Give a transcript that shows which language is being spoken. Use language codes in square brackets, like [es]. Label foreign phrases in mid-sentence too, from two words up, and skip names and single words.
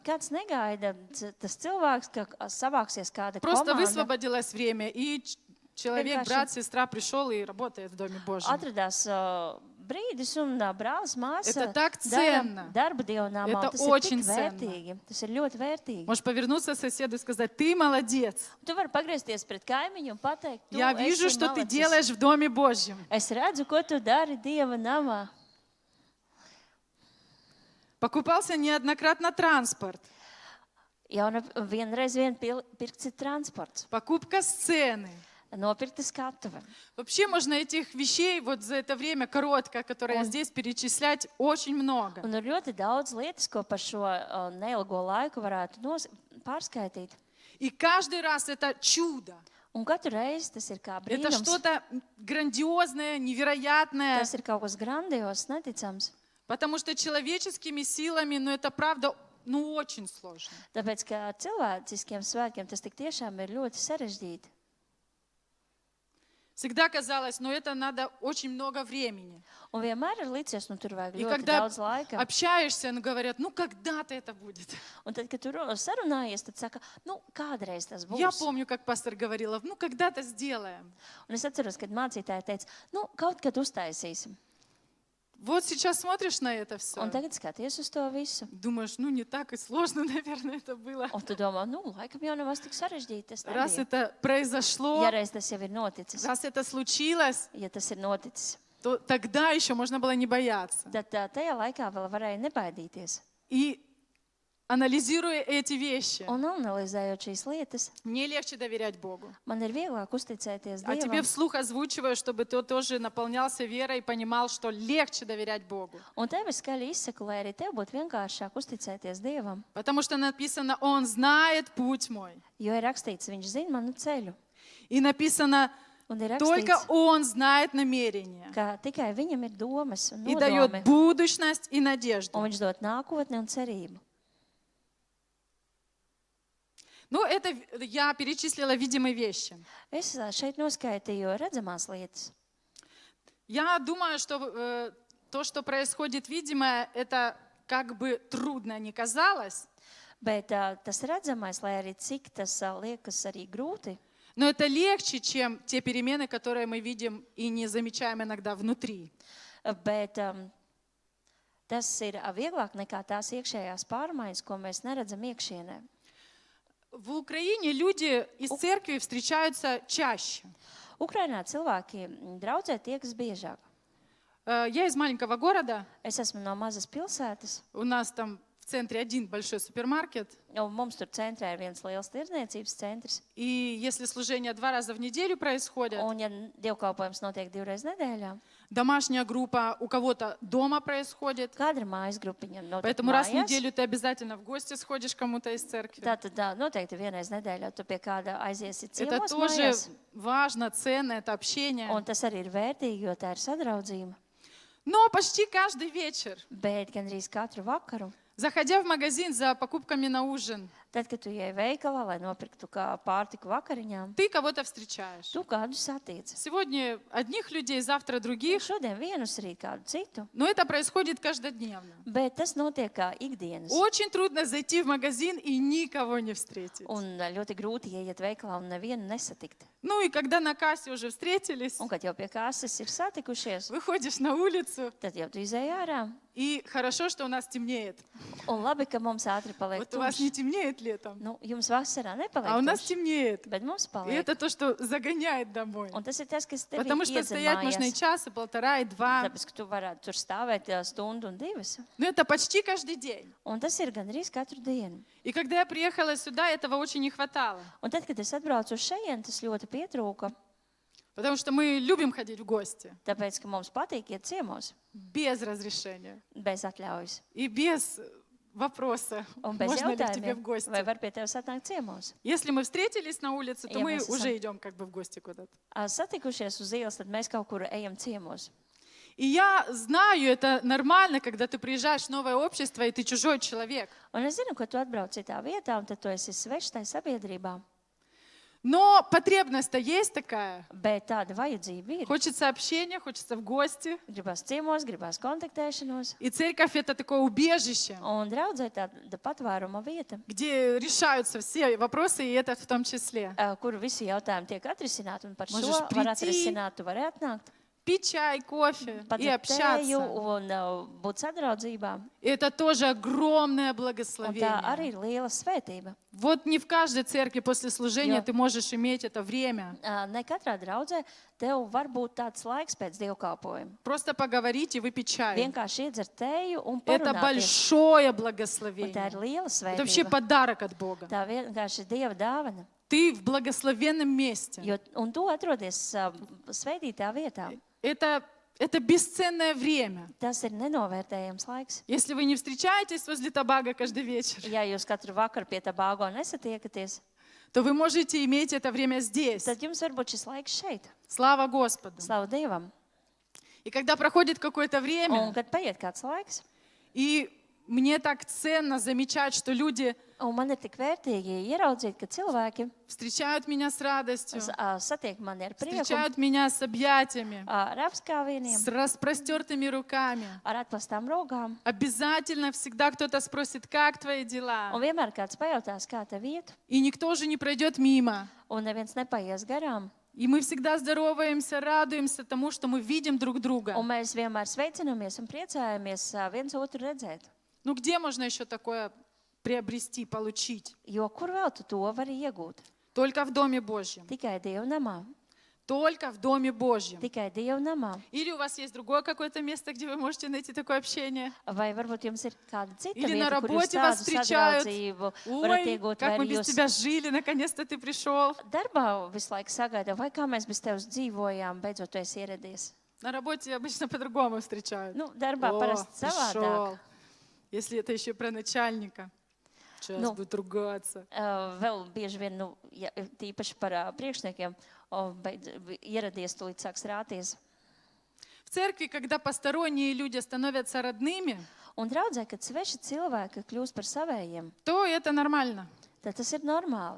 [lv] Kāds negaida, tas cilvēks, ka savāksies kāda [ru] Просто [lv] komanda, [ru] высвободилось время, и человек, Конечно. брат, сестра пришел и работает в Доме Божьем. [lv] atradās brīdis un brālis māsa [ru] Это так [lv] dara [ru] ценно. [lv] darbu dievnamā. [ru] Это [lv] Tas ir [ru] очень [lv] tik [ru] ценно. [lv] vērtīgi, tas ir ļoti vērtīgi. [ru] Можешь повернуться к соседу и сказать: ты молодец. [lv] Tu vari pagriezties pret kaimiņu un pateikt, tu [ru] Я вижу, [lv] esi [ru] что ты [lv] malacis. [ru] делаешь в Доме Божьем. [lv] Es redzu, ko tu dari Dieva namā. [ru] Покупался неоднократно транспорт, [lv] Jau vienreiz pirkts ir transports, [ru] покупка сцены. [lv] nopirkta skatuve. [ru] Вообще можно этих вещей вот за это время короткое, которое я здесь перечислять, очень много. [lv] Un ir ļoti daudz lietas, ko par šo neilgo laiku varētu pārskaitīt. [ru] И каждый раз это чудо. [lv] Un katru reizi tas ir kā [ru] Это [lv] brīnums. [ru] что-то грандиозное, невероятное. [lv] Tas ir kaut kas grandios, neticams. [ru] Потому что человеческими силами, ну это правда, ну очень сложно. [lv] Tāpēc, ka ar cilvēciskiem svētkiem tas tik tiešām ir ļoti sarežģīti. [ru] Всегда казалось, ну это надо очень много времени. [lv] Un vienmēr ir licies, nu tur vajag [ru] И [lv] ļoti [ru] когда [lv] daudz laika. [ru] общаешься, ну говорят, ну когда-то это будет. [lv] Un tad, kad tur sarunājies, tad saka, nu kādreiz tas būs. [ru] Я помню, как пастор говорила, ну когда-то сделаем. [lv] Un es atceros, kad mācītāji teica, nu kaut kad uztaisīsim. [ru] Вот сейчас смотришь на это все, [lv] Un tagad skaties uz to visu. [ru] думаешь, ну не так и сложно, наверное, это было. [lv] Un tu domā, nu laikam jau nav tik sarežģīti. Tas [ru] Раз [lv] nebija. [ru] это произошло, [lv] Ja reiz tas jau ir noticis, [ru] раз это случилось, [lv] ja tas ir noticis, [ru] то тогда еще можно было не бояться. [lv] tad tajā laikā vēl varēja nebaidīties. [ru] И анализируя эти вещи, [lv] Un analizējot šīs lietas, [ru] мне легче доверять Богу. [lv] man ir vieglāk uzticēties [ru] А тебе [lv] Dievam. [ru] вслух озвучиваю, чтобы ты тоже наполнялся верой и понимал, что легче доверять Богу. [lv] Un tev es skaļi izsaku, lai arī tev būtu vienkāršāk uzticēties Dievam. [ru] Потому что написано, Он знает путь мой. [lv] Jo ir rakstīts, viņš zina manu ceļu. [ru] И написано, [lv] Un ir [ru] только [lv] rakstīts, [ru] Он знает намерения. [lv] ka tikai viņam ir domas un [ru] И дает [lv] nodomi. [ru] будущность и надежду. [lv] Un viņš dod nākotni un cerību. [ru] Ну, это я перечислила видимые вещи. [lv] Es šeit noskaitīju redzamās lietas. [ru] Я думаю, что то, что происходит видимое, это как бы трудно не казалось, [lv] Bet tas redzamais, lai arī cik tas liekas arī grūti, [ru] но это легче, чем те перемены, которые мы видим и не замечаем иногда внутри. [lv] bet tas ir vieglāk nekā tās iekšējās pārmaiņas, ko mēs neredzam iekšienē. [ru] В Украине люди из церкви встречаются чаще. [lv] Ukrainā cilvēki draudzē tiekas biežāk. [ru] Я из маленького города, [lv] Es esmu no mazas pilsētas, [ru] у нас там в центре один большой супермаркет, [lv] un mums tur centrā ir viens liels tirdzniecības centrs. [ru] и если служения 2 раза в неделю происходят, [lv] Un, ja dievkalpojums notiek 2 reizes nedēļā, [ru] домашняя группа у кого-то дома происходит, [lv] kāda ir mājas grupiņa? Notiek [ru] поэтому раз в [lv] mājās. [ru] неделю ты обязательно в гости сходишь к кому-то из церкви. [lv] Tātad noteikti vienreiz nedēļā tu pie kāda aiziesi [ru] Это [lv] ciemos [ru] тоже [lv] mājās. [ru] важно, ценно, это общение. [lv] Un tas arī ir vērtīgi, jo tā ir sadraudzība. [ru] Но почти каждый вечер [lv] Bet gandrīz katru vakaru [ru] Заходя в магазин за покупками на ужин, [lv] Tad, kad tu ej veikalā, lai nopirktu kā pārtiku vakariņām, [ru] ты кого-то встречаешь. [lv] tu kādu satiec. [ru] Сегодня одних людей, завтра других, [lv] Šodien vienus, rīt kādu citu, [ru] но это происходит каждодневно. [lv] bet tas notiek kā ikdienas. [ru] Очень трудно зайти в магазин и никого не встретить. [lv] Un ļoti grūti ieiet veikalā un nevienu nesatikt. [ru] Ну и когда на кассе уже встретились, [lv] Un kad jau pie kases ir satikušies, [ru] выходишь на улицу, [lv] tad jau tu izēj ārā. [ru] и хорошо, что у нас темнеет. [lv] Un labi, ka mums ātri paliek [ru] Вот у вас не [lv] tumšs. [ru] темнеет летом, [lv] Nu, jums vasarā [ru] а у [lv] nepaliek [ru] нас [lv] tumšs, [ru] темнеет. [lv] bet mums [ru] И [lv] paliek. [ru] это то, что загоняет домой. [lv] Un tas ir tas, kas tev [ru] Потому что стоять можно и [lv] iedzemājas. [ru] час, и полтора, и два. [lv] Tāpēc, ka tu varētu tur stāvēt stundu un divas. [ru] Но это почти каждый день. [lv] Un tas ir gandrīz katru dienu. [ru] И когда я приехала сюда, этого очень не хватало. [lv] Un tad, kad es atbraucu uz šejien, tas ļoti pietrūka. [ru] Потому что мы любим ходить в гости [lv] Tāpēc, ka mums patīk iet ciemos [ru] без разрешения [lv] bez atļaujas. [ru] и без вопроса, [lv] Un bez [ru] можно ли к тебе в [lv] jautājumiem, vai [ru] гости. [lv] var pie tevis atnākt ciemos. [ru] Если мы встретились на улице, то Я мы мысль уже сам. идем как бы в гости куда-то. [lv] Satikušies uz ielas, tad mēs kaut kur ejam ciemos. [ru] И я знаю, это нормально, когда ты приезжаешь в новое общество, и ты чужой человек. [lv] Un es zinu, ka tu atbrauc citā vietā, un tad tu esi svešs tai sabiedrībā. [ru] Но потребность-то есть такая. [lv] Bet tāda vajadzība ir. [ru] Хочется общения, хочется в гости. [lv] Gribās ciemos, gribās kontaktēšanos. [ru] И церковь — это такое убежище, [lv] Un draudzē tāda patvēruma vieta, [ru] где решаются все вопросы, и этот в том числе. [lv] kur visi jautājumi tiek atrisināti, un par šo [ru] Можешь [lv] var [ru] прийти, [lv] atrisināt. Tu vari atnākt, [ru] Пить чай, кофе и [lv] padzert tēju [ru] общаться. [lv] un būt sadraudzībā. [ru] И это тоже огромное [lv] Un tā [ru] благословение. [lv] arī ir liela svētība. [ru] Вот не в каждой церкви после служения [lv] Jā. [ru] ты можешь иметь это время. [lv] Ne katrā draudzē tev var būt tāds laiks pēc dievkalpojuma. [ru] Просто поговорить и выпить чай. [lv] Vienkārši iedzert tēju un [ru] Это [lv] parunāties. [ru] большое [lv] Un tā ir [ru] благословение. [lv] liela [ru] Это вообще [lv] svētība. [ru] подарок от Бога. [lv] Tā vienkārši ir Dieva dāvana. [ru] Ты в благословенном месте. [lv] Un tu atrodies svētītā vietā. [ru] Это бесценное время. [lv] Tas ir nenovērtējams laiks. [ru] Если вы не встречаетесь возле Табага каждый вечер, [lv] Ja jūs katru vakaru pie tā bāgo nesatiekaties, [ru] то вы можете иметь это время здесь. [lv] tad jums var būt šis laiks šeit. [ru] Слава Господу. [lv] Slavu Dievam. [ru] И когда проходит какое-то [lv] Un, [ru] время, [lv] kad paiet kāds laiks, [ru] и мне так ценно замечать, что люди [lv] un man ir tik vērtīgi ieraudzīt, ka cilvēki [ru] встречают меня с радостью, [lv] satiek mani ar prieku, [ru] встречают меня с объятиями, [lv] ar apskāvieniem, [ru] с распростертыми руками. [lv] ar atplastām rokām. [ru] Обязательно всегда кто-то спросит, как твои дела? [lv] Un vienmēr kāds pajautās, kā tev iet, [ru] И никто же не пройдет мимо. [lv] un neviens nepaies garām. [ru] И мы всегда здороваемся, радуемся тому, что мы видим друг друга. [lv] Un mēs vienmēr sveicinamies un priecājamies viens otru redzēt. [ru] Ну где можно еще такое приобрести, получить? [lv] Jo kur vēl tu to vari iegūt? [ru] Только в Доме Божьем. [lv] Tikai Dieva namā. [ru] Только в Доме Божьем. [lv] Tikai Dieva namā. [ru] Или у вас есть другое какое-то место, где вы можете найти такое общение? [lv] Vai varbūt jums ir kāda cita [ru] Или на [lv] vieta, kur jūs [ru] работе вас [lv] tādu [ru] встречают. [lv] sadraudzību varat [ru] Ой, [lv] iegūt, vai [ru] как мы [lv] arī [ru] без [lv] jūs [ru] тебя жили, наконец-то ты пришел. [lv] darbā visu laiku sagaida, vai kā mēs bez tevis dzīvojām, beidzot tu esi ieradies. [ru] На работе обычно по-другому встречают. [lv] Nu, darbā [ru] О, [lv] parasti savādāk. [ru] пришел. Если это еще про начальника. Сейчас Ну. будет ругаться. [lv] Vēl bieži vien, nu, ja, tīpaši par priekšniekiem, ieradies, tūlīt sāks rāties. [ru] В церкви, когда посторонние люди становятся родными, [lv] Un draudzē, kad sveši cilvēki kļūst par savējiem, [ru] то это нормально. [lv] tad tas ir normāli.